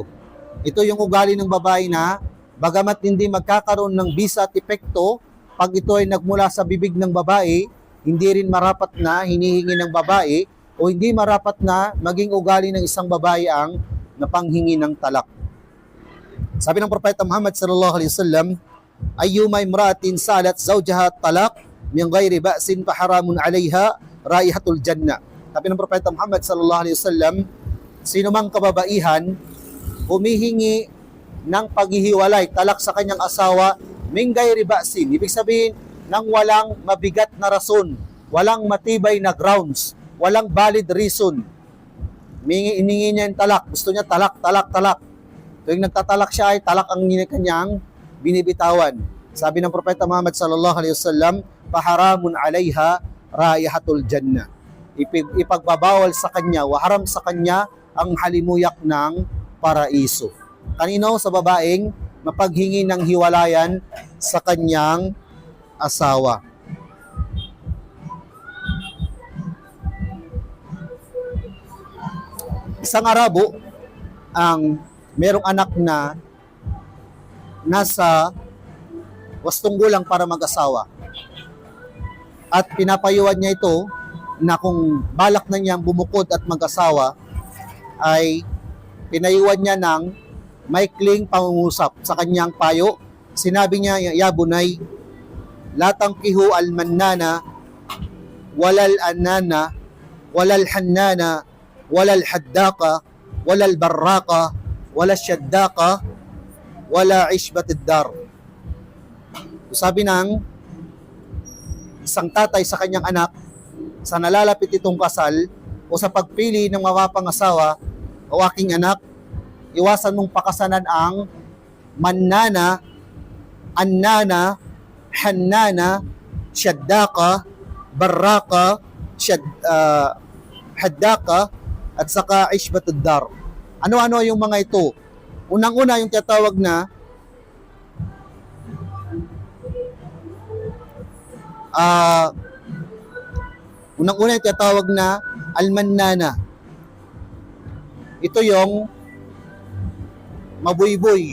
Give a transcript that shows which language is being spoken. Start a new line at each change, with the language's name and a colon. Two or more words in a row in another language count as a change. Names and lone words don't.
Filipino: Ito yung ugali ng babae na, bagamat hindi magkakaroon ng bisa at epekto, pag ito ay nagmula sa bibig ng babae, hindi rin marapat na hinihingi ng babae o hindi marapat na maging ugali ng isang babae ang napanghingi ng talak. Sabi ng Propeta Muhammad
Arabic: صلى الله عليه وسلم, أيما امرأة سألت زوجها طلاق من غير بأس فحرام عليها رائحة الجنة.
Filipino: Sabi ng Propeta Muhammad
Arabic: صلى الله عليه وسلم,
Filipino: sino mang kababaihan humihingi ng paghihiwalay, talak sa kanyang asawa,
Arabic: من غير بأس,
Filipino: ibig sabihin nang walang mabigat na rason, walang matibay na grounds, walang
English: valid reason.
Filipino: Iningi niya yung talak. Gusto niya talak. Tuwing nagtatalak siya ay talak ang kanyang binibitawan. Sabi ng Propeta Muhammad
Arabic: صلى الله عليه وسلم, فحرام عليها رائحة الجنة.
Filipino: Ipagbabawal sa kanya, haram sa kanya ang halimuyak ng paraiso. Kanino? Sa babaeng mapaghingi ng hiwalayan sa kanyang asawa. Isang Arabo ang merong anak na nasa wastong gulang para mag-asawa. At pinapayuhan niya ito na kung balak na niyang bumukod at mag-asawa, ay pinayuhan niya ng maikling pangungusap sa kanyang payo. Sinabi niya,
Arabic: يا بني لا تنكح المنانة ولا الأنانة ولا الحنانة ولا الحداقة ولا البراقة, ولا الشداقة ولا عشبة الدار.
Filipino: Sabi ng isang tatay sa kanyang anak, sa nalalapit itong kasal o sa pagpili ng mapapangasawa, o aking anak, iwasan mong pakasanan ang
Arabic: المنانة الأنانة الحنانة الشداقة البراقة الحداقة,
Filipino: at saka
Arabic: عشبة الدار.
Filipino: Ano-ano yung mga ito? Unang-una yung tinatawag na unang-una yung tinatawag na almannana. Ito yung mabuyboy.